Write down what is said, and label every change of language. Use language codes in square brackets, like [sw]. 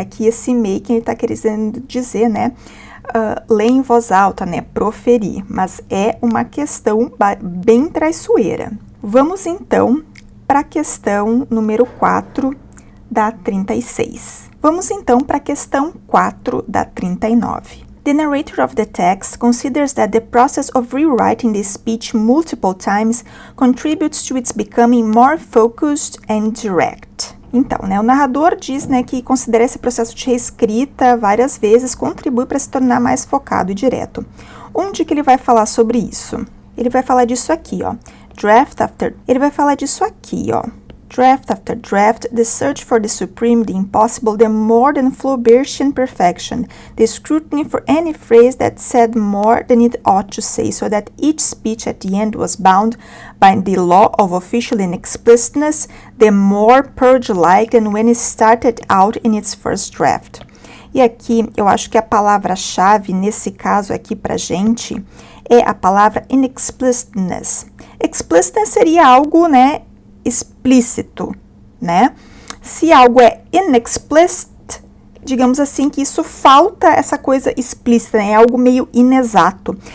[pt] Aqui esse making, ele tá querendo dizer, né, ler em voz alta, né, proferir. Mas é uma questão bem traiçoeira. Vamos, então, para a questão número 4, da 36. Vamos então para a questão 4 da 39. [en] The narrator of the text considers that the process of rewriting the speech multiple times contributes to its becoming more focused and direct. [pt] Então, né, o narrador diz, né, que considera esse processo de reescrita várias vezes contribui para se tornar mais focado e direto. Onde que ele vai falar sobre isso? Ele vai falar disso aqui, ó. Ele vai falar disso aqui, ó. [en] Draft after draft, the search for the supreme, the impossible, the more than Flaubertian perfection, the scrutiny for any phrase that said more than it ought to say, so that each speech at the end was bound by the law of official inexplicitness, the more purge-like than when it started out in its first draft. [pt] E aqui, eu acho que a palavra-chave, nesse caso aqui pra gente, é a palavra inexplicitness. Explicitness seria algo, né, explícito, né? Se algo é inexplicit, digamos assim que isso falta essa coisa explícita, né? É algo meio inexato.